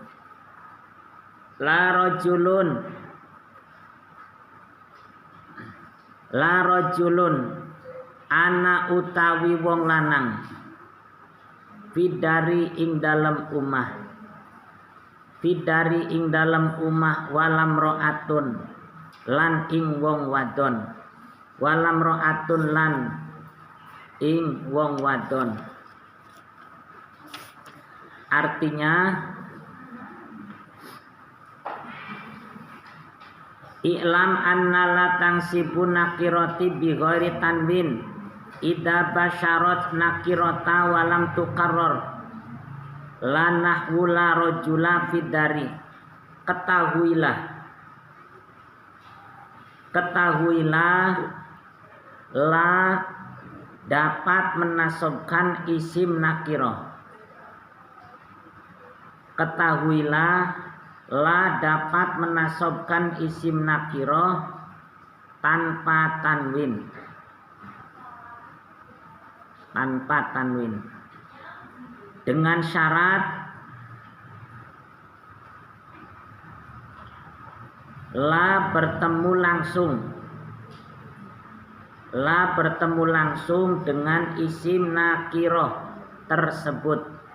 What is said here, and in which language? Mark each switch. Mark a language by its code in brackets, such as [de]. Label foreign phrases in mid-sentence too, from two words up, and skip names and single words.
[ar] لا رجل [jv] ana utawi wong lanang fiddari ing dalem umah fiddari ing dalem umah [ar] ولا امرأة [jv] lan ing wong wadon [ar] ولا امرأة [jv] lan ing wong wadon. [ar] Artinya اعلم أن لا تنصب النكرة بغير تنوين إذا باشرت النكرة ولم تتكرر لا نحو لا رجل في الدار [id] ketahuilah la dapat menasabkan isim nakirah ketahuilah la dapat menasabkan isim nakirah tanpa tanwin dengan syarat la bertemu langsung dengan isim nakirah tersebut.